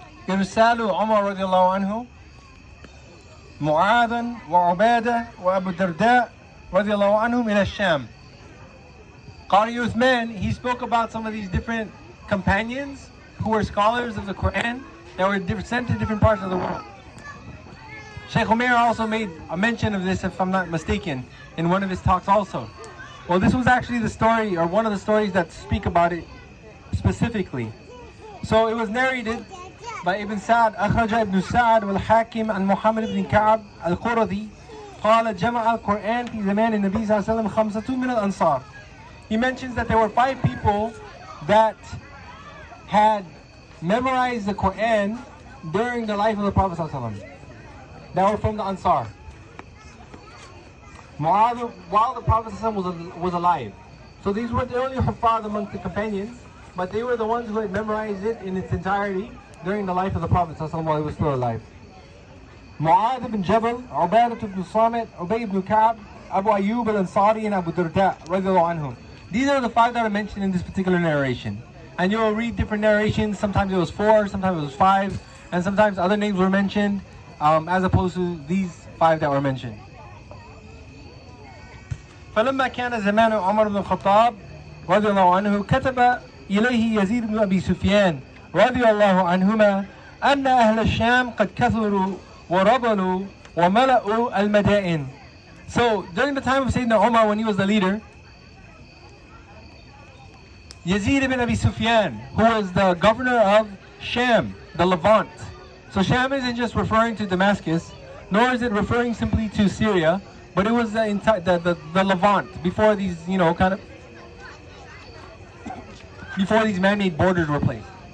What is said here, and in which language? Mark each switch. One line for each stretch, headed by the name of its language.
Arabic: إرسال عمر رضي الله عنه معاذا وعبادة وأبو الدرداء رضي الله عنهم إلى الشام.
English: Qari Uthman, he spoke about some of these different companions who were scholars of the Quran that were sent to different parts of the world. Sheikh Umair also made a mention of this, if I'm not mistaken, in one of his talks also. Well, this was actually the story, or one of the stories that speak about it specifically. So it was narrated by Ibn Sa'd,
Arabic: أخرج ابن سعد والحاكم عن محمد بن كعب القرظي قال جمع القرآن في زمان النبي صلى الله عليه وسلم خمسة من الأنصار.
English: He mentions that there were 5 people that had memorized the Quran during the life of the Prophet ﷺ, that were from the Ansar, while the Prophet ﷺ was alive. So these were the only Huffaz amongst the companions, but they were the ones who had memorized it in its entirety during the life of the Prophet ﷺ while he was still alive. Mu'adh ibn Jabal, Ubadah ibn Samit, Ubay ibn Ka'b, Abu Ayyub al-Ansari, and Abu Darda radiallahu anhum. These are the 5 that are mentioned in this particular narration. And you'll read different narrations. Sometimes it was 4, sometimes it was 5, and sometimes other names were mentioned, as opposed to these 5 that were mentioned.
Arabic: فلما كان زمان عمر بن الخطاب رضي الله عنه كتب إليه يزيد بن أبي سفيان رضي الله عنهما أن أهل الشام قد كثروا وربلوا وملأوا المدائن.
English: So during the time of Sayyidina Umar, when he was the leader, Yazid ibn Abi Sufyan, who was the governor of Sham, the Levant. So Sham isn't just referring to Damascus, nor is it referring simply to Syria, but it was the Levant, before these, before these man-made borders were placed.